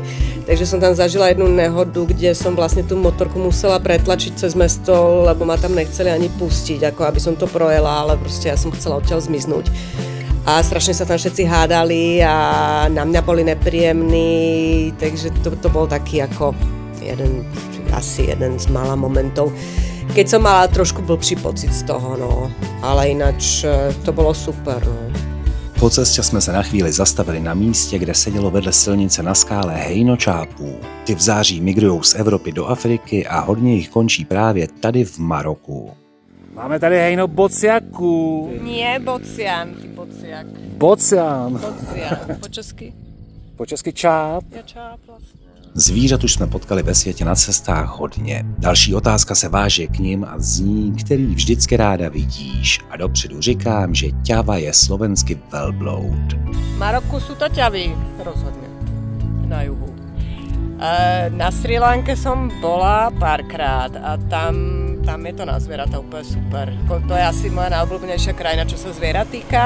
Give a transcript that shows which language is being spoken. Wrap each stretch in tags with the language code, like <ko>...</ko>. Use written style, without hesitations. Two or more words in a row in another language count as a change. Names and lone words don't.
<sk>Takže som tam zažila jednu nehodu, kde som vlastne tú motorku musela pretlačiť cez mesto, lebo ma tam nechceli ani pustiť, ako aby som to projela, ale proste ja som chcela odtiaľ zmiznúť. A strašne sa tam všetci hádali a na mňa boli nepríjemní, takže to bol taký ako asi jeden z mála momentov, keď som mala trošku blbší pocit z toho, no.</sk> <cs>Ale ináč to bylo super, no. Po cestě jsme se na chvíli zastavili na místě, kde sedělo vedle silnice na skále hejno čápů. Ty v září migrujou z Evropy do Afriky a hodně jich končí právě tady v Maroku. Máme tady hejno bociaků.</cs> <sk>Nie bocian, ty bociak. Bocian. Bocian, po česky?</sk> <cs>Po česky čáp.</cs> <sk>Ja čáp vlastně.</sk> <cs>Zvířat už jsme potkali ve světě na cestách hodně. Další otázka se váže k nim a zní, který vždycky ráda vidíš. A dopředu říkám, že ťava je slovensky velbloud.</cs> <sk>V Maroku sú to ťavy, rozhodne, na juhu. Na Sri Lanke som bola párkrát a tam je to na zvieratá úplne super. To je asi moja najobľúbenejšia krajina, čo sa zvierat týka.</sk>